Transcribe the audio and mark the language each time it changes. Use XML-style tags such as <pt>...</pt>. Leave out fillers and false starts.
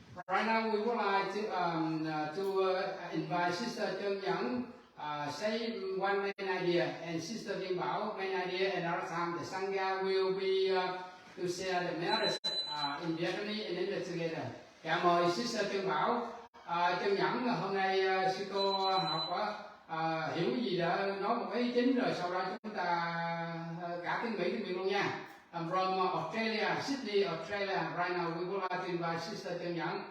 <en>Right now, we would like to invite Sister Trân Nhẫn say one main idea, and Sister Viên Bảo main idea. Another time, the Sangha will be to share the merits in Vietnamese and English together.</en> <vi>Dạ mời Sister Trân Bảo. Trân Nhẫn hôm nay sư cô học hiểu gì đó, nói một ý chính rồi sau đó chúng ta cả tiếng Mỹ tiếng Việt luôn nha.</vi> <en>I'm from Australia, Sydney, Australia. Right now we would like to invite Sister Trân Nhẫn.</en>